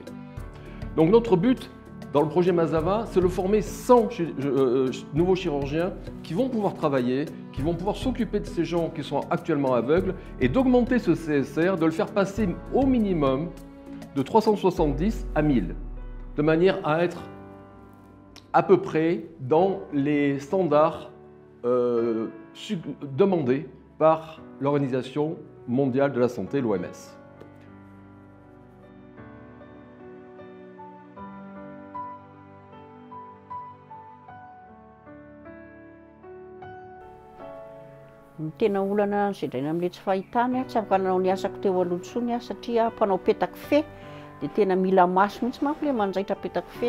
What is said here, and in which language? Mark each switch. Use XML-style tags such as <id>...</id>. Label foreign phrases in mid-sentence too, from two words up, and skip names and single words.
<fr>Donc notre but dans le projet Mazava, c'est de former 100 nouveaux chirurgiens qui vont pouvoir travailler, qui vont pouvoir s'occuper de ces gens qui sont actuellement aveugles et d'augmenter ce CSR, de le faire passer au minimum de 370 à 1000, de manière à être à peu près dans les standards demandés par l'Organisation mondiale de la santé, l'OMS.</fr> <mg>Tena olana zedraina amin'ilay tsy fahitana tsy afaka nanao ny asako teo aloha intsony satria mpanao petaka fe dia tena mila maso mihitsy manko ilay manjaitra petaka fe.</mg>